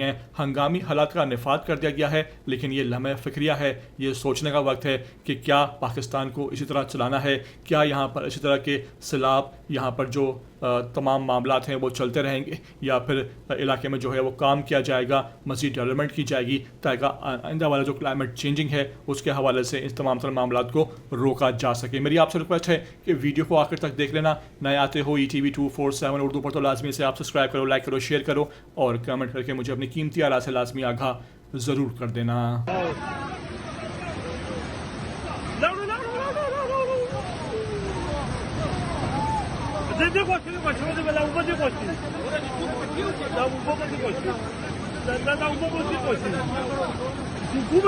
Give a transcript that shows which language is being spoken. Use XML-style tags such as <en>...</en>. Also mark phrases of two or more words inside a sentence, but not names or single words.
<ur>ہنگامی حالات کا نفات کر دیا گیا ہے، لیکن یہ لمحے فکریہ ہے، یہ سوچنے کا وقت ہے کہ کیا پاکستان کو اسی طرح چلانا ہے، کیا یہاں پر اسی طرح کے سیلاب، یہاں پر جو تمام معاملات ہیں وہ چلتے رہیں گے، یا پھر علاقے میں جو ہے وہ کام کیا جائے گا، مزید ڈیولپمنٹ کی جائے گی تاکہ آئندہ والا جو</ur> <en>climate changing</en> <ur>ہے اس کے حوالے سے اس تمام طرح معاملات کو روکا جا سکے. میری آپ سے ریکویسٹ ہے کہ ویڈیو کو آخر تک دیکھ لینا۔ نئے آتے ہو ETV 247 اردو پر تو لازمی سے آپ سبسکرائب کرو، لائک کرو، شیئر کرو اور کمنٹ کر کے مجھے اپنی قیمتی آرا سے لازمی آگاہ ضرور کر دینا.</ur> <pt>Desde gostinho, gostinho, de dar um pouco de gostinho. Dá um pouco de gostinho. Dá um pouco de gostinho.</pt>